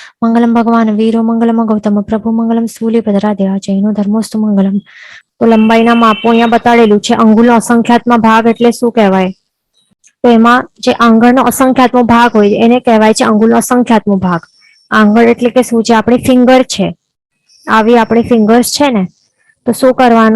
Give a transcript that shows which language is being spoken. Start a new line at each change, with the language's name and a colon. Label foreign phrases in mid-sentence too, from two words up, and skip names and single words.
Sanskrit: मंगलम भगवान वीरो मंगलम गौतम प्रभु मंगलम स्थूलीपधराध્યા જૈનો ધર્મોસ્તુ મંગલમ।
Gujarati: તો લંબાઈના માપો અહીંયા બતાડેલું છે। અંગુલનો અસંખ્યાત્મક ભાગ એટલે શું કહેવાય? તો એમાં જે આંગળનો અસંખ્યાત્મક ભાગ હોય એને કહેવાય છે અંગુલનો અસંખ્યાત્મક ભાગ। આંગળ એટલે કે શું? જે આપણી ફિંગર છે, આવી આપણી ફિંગર્સ છે ને, તો શું કરવાનું?